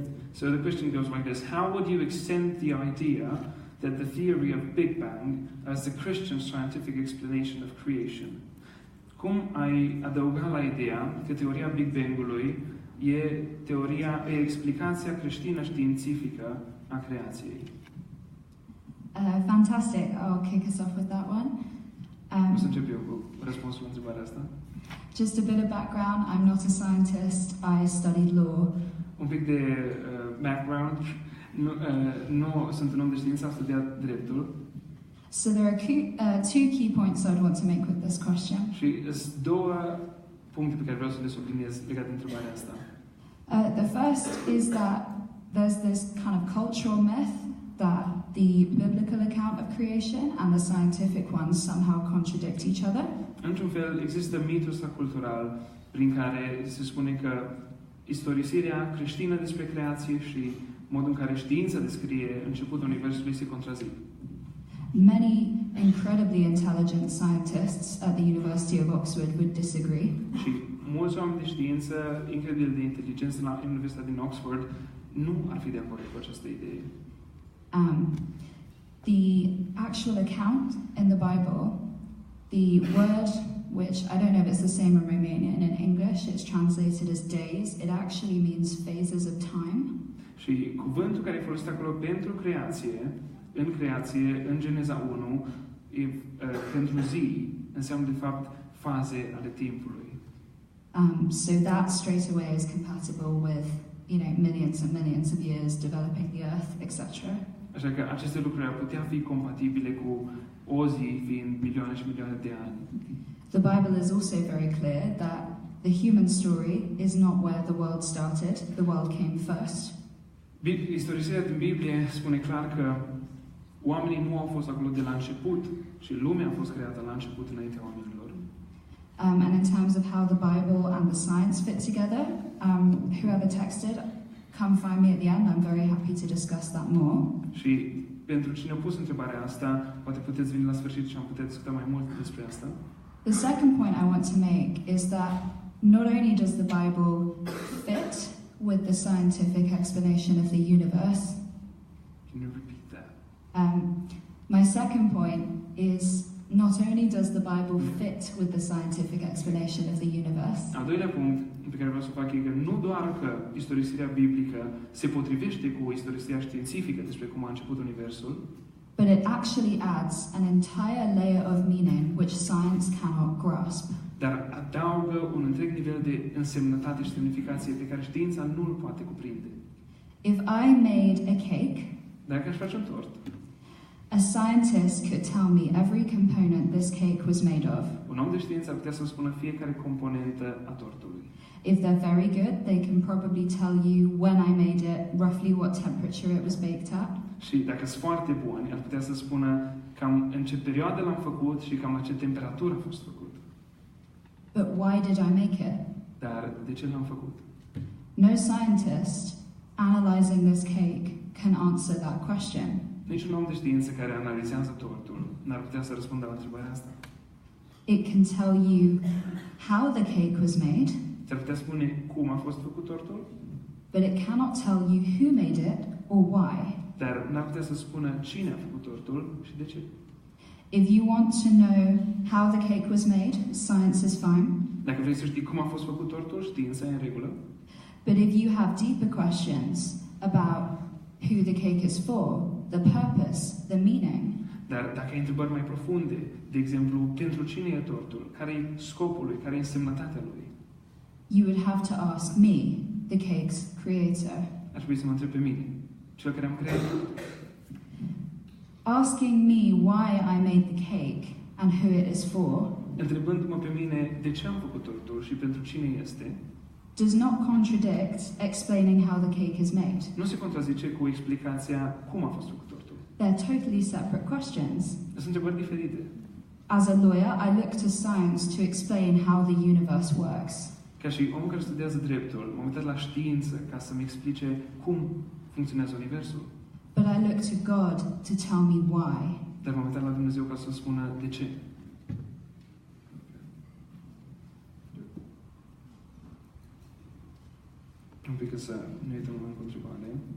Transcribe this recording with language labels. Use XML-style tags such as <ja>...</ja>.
<en>So the question goes like this: how would you extend the idea that the theory of Big Bang as the Christian scientific explanation of creation?</en> <ro>Cum ai adăuga la ideea că teoria Big Bang-ului e explicația creștină științifică a creației?</ro> <en>Fantastic. I'll kick us off with that one.</en> <ro>O să încep eu cu răspunsul la întrebarea asta.</ro> <en>Just a bit of background. I'm not a scientist. I studied law.</en> <ro>Un pic de background. Nu sunt un om de știință, am studiat dreptul.</ro> <en>So there are two key points I'd want to make with this question.</en> <ro>Și sunt două puncte pe care vreau să le subliniez legate de întrebarea asta.</ro> <en>The first is that there's this kind of cultural myth that the biblical account of creation and the scientific one somehow contradict each other.</en> <ro>Într-un fel, există mitul ăsta cultural prin care se spune că istorisirea creștină despre creație și modul în care știința descrie începutul universului se contrazic.</ro> <en>Many incredibly intelligent scientists at the University of Oxford would disagree.</en> <ro>Și mulți oameni de știință incredibil de inteligenți la Universitatea din Oxford nu ar fi de acord cu această idee.</ro> <en>The actual account in the Bible, the word which I don't know if it's the same in Romanian, in English it's translated as days, it actually means phases of time.</en> <ro>Și cuvântul care e folosit acolo pentru creație, în Geneza 1, pentru zi, înseamnă de fapt faze ale timpului.</ro> <en>So that straight away is compatible with, millions and millions of years developing the earth, etc.</en> <ro>Așa că aceste lucruri ar putea fi compatibile cu o zi fiind milioane și milioane de ani.</ro> <en>The Bible is also very clear that the human story is not where the world started, the world came first.</en> <ro>Istorisirea din Biblie spune clar că oamenii nu au fost acolo de la început și lumea a fost creată la început înaintea oamenilor.</ro> <en>And in terms of how the Bible and the science fit together, whoever texted, come find me at the end. I'm very happy to discuss that more.</en> <ro>Și pentru cine a pus întrebarea asta, poate puteți veni la sfârșit și am putea discuta mai mult despre asta.</ro> <en>The second point I want to make is that not only does the Bible fit with the scientific explanation of the universe. Can you repeat that? My second point is not only does the Bible fit with the scientific explanation of the universe,</en> <ro>Al doilea punct pe care vreau să fac e că nu doar că istorisirea biblică se potrivește cu istorisirea științifică despre cum a început universul,</ro> <en>but it actually adds an entire layer of meaning which science cannot grasp.</en> <ro>dar adaugă un întreg nivel de însemnătate și semnificație pe care știința nu îl poate cuprinde.</ro> <en>If I made a cake,</en> <ro>Dacă aș face un tort,</ro> <en>a scientist could tell me every component this cake was made of.</en> <ro>un om de știință ar putea să-mi spună fiecare componentă a tortului.</ro> <en>If they're very good, they can probably tell you when I made it, roughly what temperature it was baked at.</en> <ro>Și dacă sunt foarte buni, ar putea să spună cam în ce perioadă l-am făcut și cam la ce temperatură a fost făcut.</ro> <en>But why did I make it?</en> <ro>Dar de ce l-am făcut?</ro> <en>No scientist analyzing this cake can answer that question.</en> <ro>Niciun om de știință care analizează tortul n-ar putea să răspundă la întrebarea asta.</ro> <en>It can tell you how the cake was made,</en> <ro>Ți-ar putea spune cum a fost făcut tortul,</ro> <en>but it cannot tell you who made it or why.</en> <ro>dar n-ar putea să spună cine a făcut tortul și de ce.</ro> <en>If you want to know how the cake was made, science is fine.</en> <ro>Dacă vrei să știi cum a fost făcut tortul, știința e în regulă.</ro> <en>But if you have deeper questions about who the cake is for, the purpose, the meaning,</en> <ro>Dar dacă ai întrebări mai profunde, de exemplu, pentru cine e tortul, care e scopul lui, care e însemnătatea lui,</ro> <en>you would have to ask me, the cake's creator.</en> <ro>aș trebui să mă întreb pe mine, cel care am creat.</ro> <en>Asking me why I made the cake and who it is for</en> <ro>Întrebându-mă pe mine de ce am făcut tortul și pentru cine este,</ro> <en>does not contradict explaining how the cake is made.</en> <ro>nu se contrazice cu explicația cum a fost făcut tortul.</ro> <en>They're totally separate questions.</en> <ro>Sunt întrebări diferite.</ro> <en>As a lawyer, I look to science to explain how the universe works.</en> <ro>Ca și om care studiază dreptul, m-am uitat la știință ca să-mi explice cum funcționează universul.</ro> <en>But I look to God to tell me why.</en> <ro>Dar m-am uitat la Dumnezeu ca să spună de ce. Un pic să ne uităm la o întrebare.</ro>